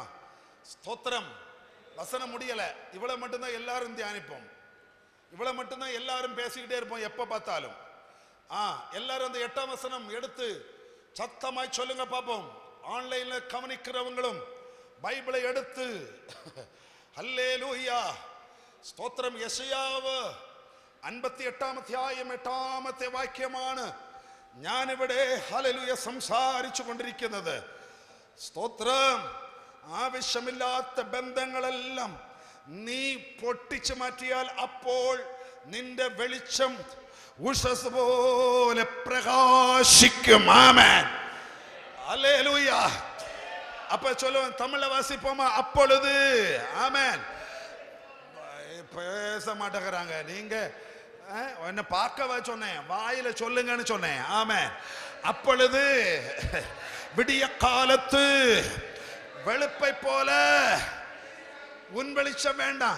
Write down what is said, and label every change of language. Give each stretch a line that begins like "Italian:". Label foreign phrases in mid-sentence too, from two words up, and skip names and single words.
Tamil: ஸ்தோத்திரம். வசனம் முடியல. இவ்வளவு மட்டும்தான் எல்லாரும் தியானிப்போம். இவ்வளவு மட்டும்தான் எல்லாரும் பேசிக்கிட்டே இருப்போம் எப்ப பார்த்தாலும். எல்லாரும் அந்த 8ஆம் வசனம் எடுத்து சத்தமாய் சொல்லுங்க பாப்போம். ஆன்லைன்ல கவனிக்கிறவங்களும் பைபிளை எடுத்து
Malayalam: ഹല്ലേലൂയ സ്തോത്രം. യെശയ്യാവ് 58-ാം അധ്യായം 8-ാമത്തെ വാക്യമാണ് ഞാനിവിടെ ഹല്ലേലൂയ സംസാരിച്ചു കൊണ്ടിരിക്കുന്നത്. സ്തോത്രം. ആവശ്യമില്ലാത്ത ബന്ധങ്ങളെല്ലാം നീ പൊട്ടിച്ചു മാറ്റിയാൽ അപ്പോൾ നിന്റെ വെളിച്ചം ഉഷസ് പോലെ പ്രകാശിക്കും. ആമേൻ. ഹല്ലേലൂയ.
Tamil: அப்ப சொல்லுவேன், தமிழ்ல வாசிப்போமா? அப்பொழுது. ஆமென். பேச மாட்டேங்கிறாங்க. நீங்க என்ன பார்க்கவா சொன்னேன்? வாயில சொல்லுங்கன்னு சொன்னேன். ஆமென். அப்பொழுது விடிய காலத்து வெளுப்பை போல உன் வெளிச்சம் வேண்டாம்.